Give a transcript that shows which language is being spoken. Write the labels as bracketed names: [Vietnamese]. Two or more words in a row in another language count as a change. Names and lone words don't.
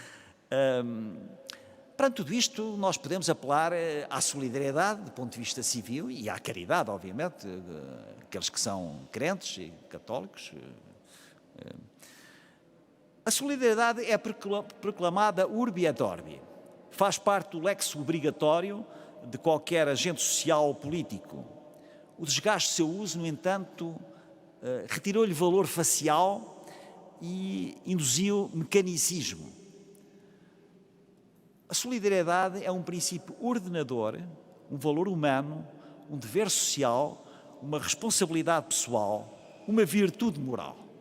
[Portuguese] Perante tudo isto, nós podemos apelar à solidariedade do ponto de vista civil e à caridade, obviamente, aqueles que são crentes e católicos. A solidariedade é proclamada [Latin] urbi et orbi. [Portuguese] Faz parte do lexo obrigatório de qualquer agente social ou político. O desgaste do seu uso, no entanto, retirou-lhe valor facial e induziu mecanicismo. A solidariedade é um princípio ordenador, um valor humano, um dever social, uma responsabilidade pessoal, uma virtude moral.